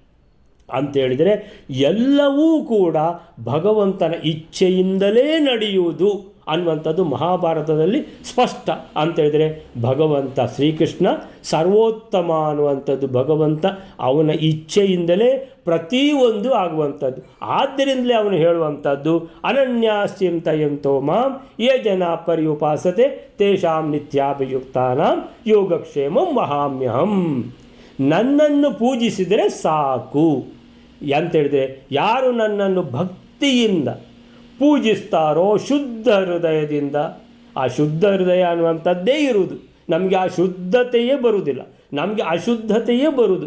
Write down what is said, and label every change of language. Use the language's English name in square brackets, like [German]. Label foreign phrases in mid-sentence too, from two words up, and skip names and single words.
[Kannada] ಅಂತೇಳಿದರೆ ಎಲ್ಲವೂ ಕೂಡ ಭಗವಂತನ ಇಚ್ಛೆಯಿಂದಲೇ ನಡೆಯುವುದು ಅನ್ನುವಂಥದ್ದು ಮಹಾಭಾರತದಲ್ಲಿ ಸ್ಪಷ್ಟ. ಅಂತೇಳಿದರೆ ಭಗವಂತ ಶ್ರೀಕೃಷ್ಣ ಸರ್ವೋತ್ತಮ ಅನ್ನುವಂಥದ್ದು ಭಗವಂತ ಅವನ ಇಚ್ಛೆಯಿಂದಲೇ ಪ್ರತಿಯೊಂದು ಆಗುವಂಥದ್ದು. ಆದ್ದರಿಂದಲೇ ಅವನು ಹೇಳುವಂಥದ್ದು [Sanskrit] ಅನನ್ಯಾಶ್ಚಿಂತಯಂತೋ ಮಾಂ ಯೇ ಜನ ಪರ್ಯುಪಾಸತೆ ತೇಷಾಂ ನಿತ್ಯಾಭಿಯುಕ್ತಾನಾಂ ಯೋಗಕ್ಷೇಮಂ ವಹಾಮ್ಯಹಂ. [Kannada] ನನ್ನನ್ನು ಪೂಜಿಸಿದರೆ ಸಾಕು ಅಂತೇಳಿದರೆ ಯಾರು ನನ್ನನ್ನು ಭಕ್ತಿಯಿಂದ ಪೂಜಿಸ್ತಾರೋ ಶುದ್ಧ ಹೃದಯದಿಂದ, ಆ ಶುದ್ಧ ಹೃದಯ ಅನ್ನುವಂಥದ್ದೇ ಇರುವುದು. ನಮಗೆ ಆ ಶುದ್ಧತೆಯೇ ಬರುವುದಿಲ್ಲ, ನಮಗೆ ಅಶುದ್ಧತೆಯೇ ಬರುವುದು.